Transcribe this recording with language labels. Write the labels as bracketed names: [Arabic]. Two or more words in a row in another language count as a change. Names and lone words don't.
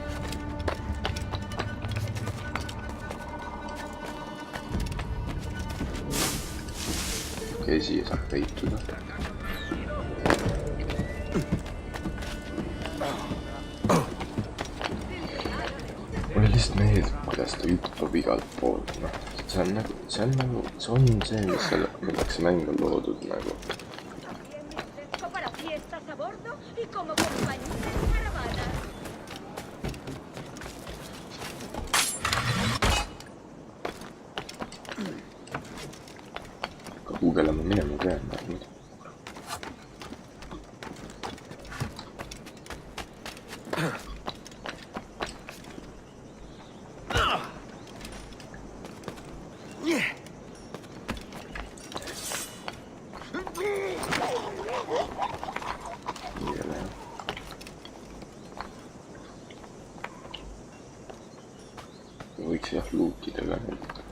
[Estonian] Okei, siia saab peituda. Mulle lihtsalt meeldib, kuidas ta hüppab igalt poolt, noh. See on see, milleks see mäng on loodud, nagu. [Spanish] Para fiestas a bordo y como compañía de caravana. [Estonian] Ka guugelama minema pean, nüüd. Võiks jah luukidega nüüd.